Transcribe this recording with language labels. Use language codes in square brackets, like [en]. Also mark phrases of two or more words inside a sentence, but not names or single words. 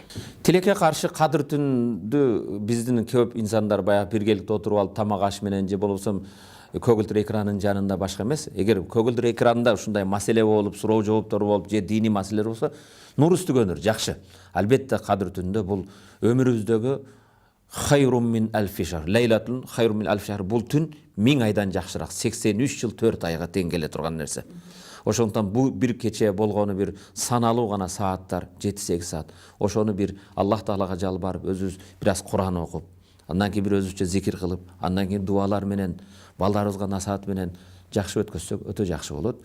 [ky] Тилекке каршы кадыр түндү биздин көп инсандар баягы биргеликте отуруп алып тамак аш менен же болбосо көгүлдүр экранын жанында башка эмес. Эгер көгүлдүр экранда ушундай маселе болуп, суроо жооптор болуп, же диний маселелер болсо, нур үстүгөнүр, жакшы. Албетте кадыр түндө бул өмүрүбүздөгү [ar] خير من ألف شهر، ليلة خير من ألف شهر, [ky] бул түн 1000 айдан жакшыраак, 83 жыл 4 айга тең келе турган нерсе. Ошондуктан бул бир кече болгону бир саналуу гана сааттар, 7-8 саат. Ошону бир Аллах Таалага жалбарып, өзүбүз бир аз Кур'ан окуп, андан кийин бир өзүбүзчө зикир кылып, андан кийин дуалар менен, балдарыбызга насаат менен жакшы өткөзсөк өтө жакшы болот.